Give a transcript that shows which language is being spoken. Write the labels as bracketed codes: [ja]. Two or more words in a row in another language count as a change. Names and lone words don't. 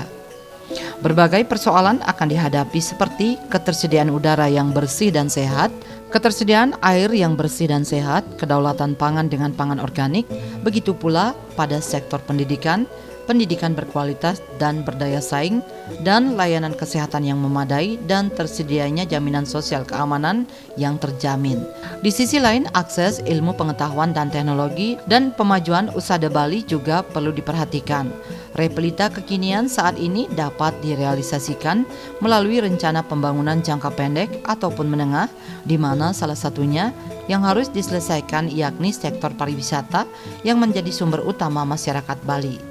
[id] Berbagai persoalan akan dihadapi seperti ketersediaan udara yang bersih dan sehat, ketersediaan air yang bersih dan sehat, kedaulatan pangan dengan pangan organik, begitu pula pada sektor pendidikan berkualitas dan berdaya saing, dan layanan kesehatan yang memadai dan tersedianya jaminan sosial keamanan yang terjamin. Di sisi lain, akses ilmu pengetahuan dan teknologi dan pemajuan usada Bali juga perlu diperhatikan. Repelita kekinian saat ini dapat direalisasikan melalui rencana pembangunan jangka pendek ataupun menengah, di mana salah satunya yang harus diselesaikan yakni sektor pariwisata yang menjadi sumber utama masyarakat Bali.